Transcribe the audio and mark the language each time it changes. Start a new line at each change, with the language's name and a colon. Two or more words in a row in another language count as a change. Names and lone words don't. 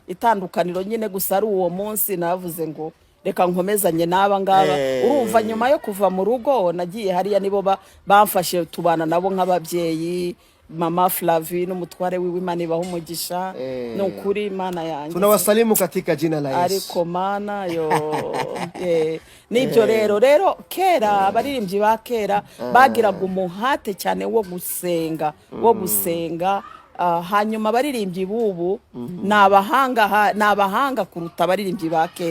Kinyarwanda: itandukaniro nyine gusa ari uwo munsi navuze ngo reka nkomezanye n'aba ngaba urumva nyuma yo kuva mu rugo nagiye hariya nibo bamfashe tubana nabo nk'ababyeyi Mama Flavie n'umutware wiwe Imana ibaho umugisha n'ukuri Imana yanjye
Swahili: tunawasalimu katika jina la Yesu
Kinyarwanda: ariko Mana yo nibyo rero kera abaririmbyi ba kera bagiraga umuhate cyane wo gusenga hanyuma abaririmbyi bubu nabahanga kuruta abaririmbyi ba kera.